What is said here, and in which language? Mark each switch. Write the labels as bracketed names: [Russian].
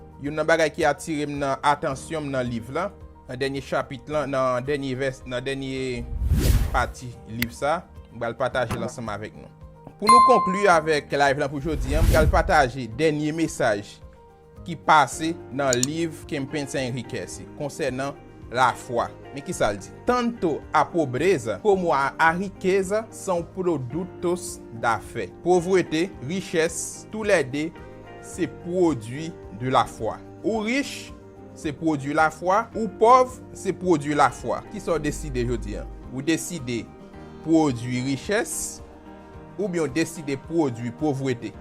[French] Il y a un bagay qui attire mon attention dans le livre là, dans le dernier chapitre là, dans le dernier vers, dans la dernière partie livre ça, je vais le partager ensemble avec nous. Pour nous conclure avec live là pour aujourd'hui, je vais partager dernier message qui passé dans le livre Kempinsa Enriquez concernant la foi. Mais qui ça dit? [Portuguese] Tanto a pobreza como a riqueza são produtos da fé. [French] Pauvreté, richesse, tous les deux, c'est produit de la foi. Ou riche, c'est produit la foi. Ou pauvre, c'est produit la foi. Qui sont décidés aujourd'hui? Ou décidez produire richesse, ou bien décidez produire pauvreté.